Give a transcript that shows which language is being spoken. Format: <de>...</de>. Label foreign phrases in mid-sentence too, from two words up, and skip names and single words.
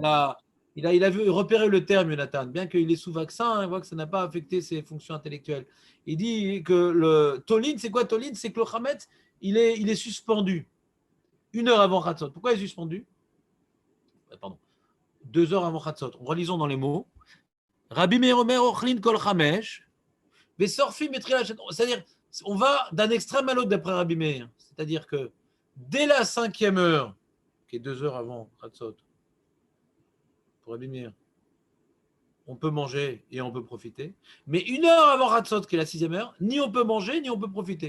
<fr>Il a vu repérer le terme, Jonathan, bien qu'il est sous vaccin, il voit que ça n'a pas affecté ses fonctions intellectuelles. Il dit que le Tolin, c'est quoi Tolin? C'est que le Chametz, il est suspendu 1 heure avant Chatzot. Pourquoi il est suspendu? Pardon. 2 heures avant Chatzot. Relisons dans les mots.</fr> <he>רבי מאיר אומר אוכלין כל חמש ושורפים בתחילת שש.</he> <fr>C'est-à-dire, on va d'un extrême à l'autre d'après Rabbi Meir. C'est-à-dire que dès la 5e heure, qui est 2 heures avant Chatzot, pour Rabbi Meir, on peut manger et on peut profiter. Mais 1 heure avant Chatzot, qui est la 6e heure, ni on peut manger, ni on peut profiter.</fr>